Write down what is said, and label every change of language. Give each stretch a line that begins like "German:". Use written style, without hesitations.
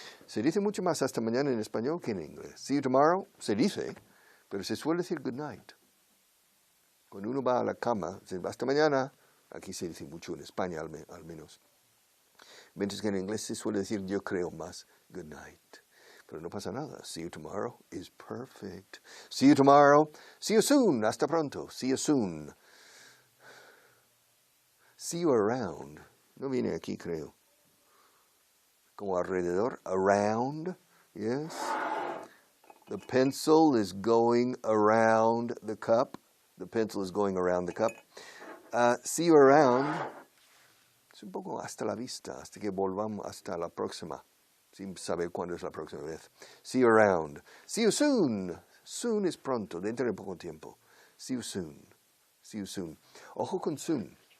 Spanish: Se dice mucho más hasta mañana en español que en inglés.
English: See you tomorrow,
Spanish: se dice, pero se suele decir good night. Cuando uno va a la cama, se dice hasta mañana. Aquí se dice mucho en España, al menos. Mientras que en inglés se suele decir, yo creo más, good night. Pero no pasa nada.
English: See you tomorrow is perfect. See you tomorrow. See you soon.
Spanish: Hasta pronto.
English: See you soon. See you around.
Spanish: No viene aquí, creo. Como alrededor. Around. Yes.
English: The pencil is going around the cup. The pencil is going around the cup. See you around.
Spanish: Es un poco hasta la vista, hasta que volvamos hasta la próxima, sin saber cuándo es la próxima vez.
English: See you around. See you soon.
Spanish: Soon es pronto, dentro de poco tiempo.
English: See you soon. See you soon.
Spanish: Ojo con soon.